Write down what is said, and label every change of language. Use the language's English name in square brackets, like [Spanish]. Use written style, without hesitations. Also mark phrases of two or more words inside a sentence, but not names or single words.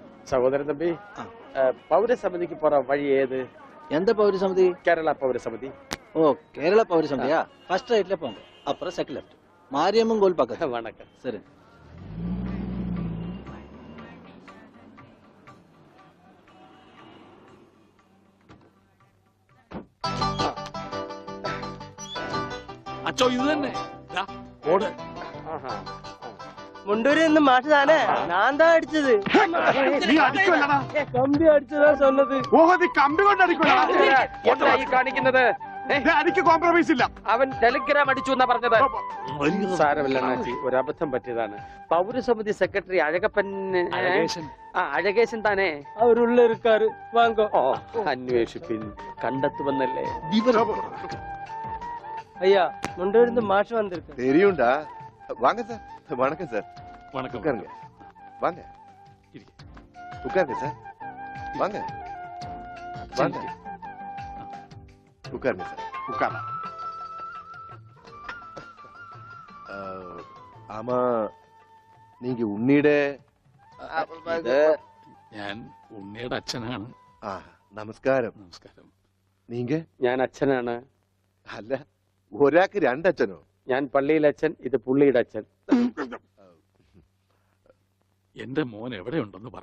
[Malayalam] സഹോദരൻ തമ്പി, പൗരസമിതിക്ക് പോറ വഴി ഏത്? [Tamil] எந்த பௌரசமிதி? [Malayalam] കേരള പൗരസമിതി. [Tamil] ஓ, கேரளா பௌரசமிதியா? [English] first rightல [Tamil] போங்க, அப்புறம் [English] second left, [Tamil] மாரியம்மன் கோயில் பக்கத்துல. வணக்கம். சரி. [Malayalam] അച്ചോ ഇത് തന്നെ ഓട്. മുണ്ടൂരിൽ നിന്ന് മാഷ് താനേ? ഞാൻ താ അടിച്ചത്. കമ്പി അടിച്ചതാ சொன்னது. കമ്പി കൊണ്ട് എന്തായി കാണിക്കുന്നത്? അടിക്ക് കോംപ്രമൈസ് ഇല്ല. അവൻ ടെലിഗ്രാം അടിച്ചു എന്നാ പറഞ്ഞത്. സാരമില്ല അണ്ണാച്ചി, ഒരബദ്ധം പറ്റിയതാണ്. പൗരസമിതി സെക്രട്ടറി അഴകപ്പൻ അഴകേശൻ താനേ? [Tamil] அவருள்ள இருக்கார். வாங்கோ. [Malayalam] അന്വേഷിപ്പിൻ, കണ്ടെത്തുമെന്നല്ലേ. [Tamil] ஐயா, முண்டூரிலிருந்து மாஷ் வந்திருக்கு. தெரியும்டா. வாங்க சார். வணக்கம் சார். வணக்கம். உட்காருங்க. வாங்க. உட்காருங்க சார். வாங்க. வாங்க. உட்காருங்க சார். உட்கார. ஆமா, நீங்க ഉണ്ണിയുടെ [Malayalam] ഞാൻ ഉണ്ണിയുടെ അച്ഛനാണ്. നമസ്കാരം. നമസ്കാരം. [Tamil] നീങ്ക? [Malayalam] ഞാൻ അച്ഛനാണ്. അല്ല, ഒരാൾക്ക് രണ്ടച്ഛനോ? ഞാൻ പള്ളിയിലെ അച്ഛൻ, ഇത് പുള്ളിയുടെ അച്ഛൻ. എന്റെ മോൻ എവിടെയുണ്ടെന്ന് പറ.